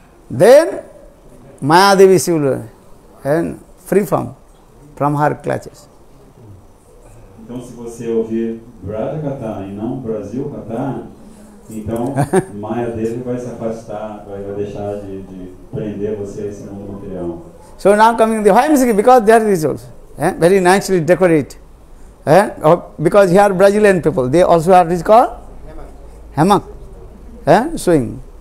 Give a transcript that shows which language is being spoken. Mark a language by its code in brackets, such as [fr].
[en] Then Maya Devi will free from her clutches. [pt] Então se você ouvir Braja Katha e não Brasil Katha, então Maya Devi vai se afastar, vai deixar de prender você a esse mundo material. [en] So now coming the why music, because there is also very nicely decorate. Because here Brazilian people, they also have this called hammock, swing.